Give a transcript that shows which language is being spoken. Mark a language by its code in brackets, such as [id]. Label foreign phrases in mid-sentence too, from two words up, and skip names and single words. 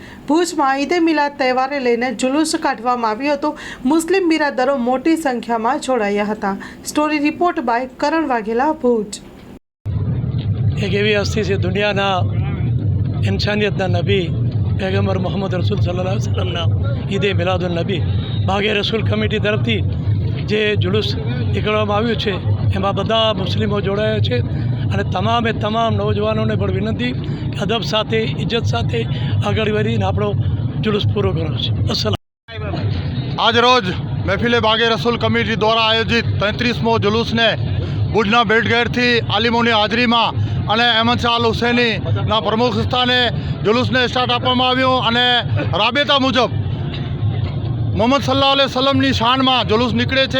[gu] ભુજમાં ઈદે મિલાદ તહેવારે લઈને જુલુસ કાઢવામાં આવ્યું હતું। મુસ્લિમ બિરાદરો મોટી સંખ્યામાં જોડાયા હતા। સ્ટોરી રિપોર્ટ બાય કરણ વાઘેલા, ભુજ। એક એવી હસ્તી છે દુનિયાના ઇન્સાનિયતના નબી પૈગમ્બર મોહમ્મદ રસૂલ [ar] صلى الله عليه وسلمના [gu] ઈદે મિલાદુન નબી ભાગે રસૂલ કમિટી તરફથી જે જુલૂસ નીકળવામાં આવ્યું છે એમાં બધા મુસ્લિમો જોડાયા છે અને તમામે તમામ નौजवानोને પણ વિનંતી કે અદબ સાથે ઇજ્જત સાથે આગળ વધીને આપણો जुलूस પૂરો કરવો છે। અસલામ। આજ રોજ મહેફિલે બાગે રસૂલ કમિટી દ્વારા આયોજિત 33મો જુલુસને ભુજના ભેટઘેરથી આલિમોની હાજરીમાં અને અહેમદ શાહ અલ હુસૈનીના પ્રમુખ સ્થાને જુલુસને સ્ટાર્ટ આપવામાં આવ્યું અને રાબેતા મુજબ મોહમ્મદ [ar] صلى الله عليه وسلمની [gu] શાનમાં જુલુસ નીકળે છે।